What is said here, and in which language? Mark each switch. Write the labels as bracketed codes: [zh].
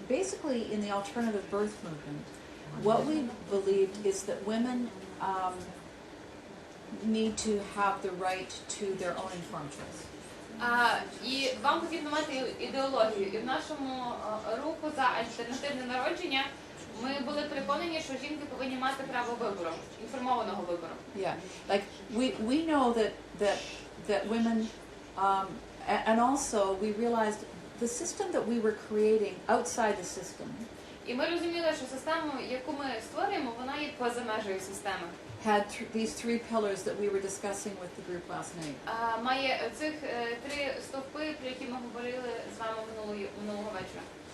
[en] Basically, in the alternative birth movement, what we believed is that women need to have the right to their own informed choice. [uk] І вам потрібно мати ідеологію. І в нашому руху за альтернативне народження ми були переконані, що жінки повинні мати право вибору, інформованого вибору. [en] Yeah, like we know that women, and also we realized the system that we were creating outside the system. [uk] І ми розуміли, що систему, яку ми створюємо, вона є поза межею системи. [en] Had these three pillars that we were discussing with the group last night. [uk] Має цих три стовпи, про які ми говорили з вами минулого вечора.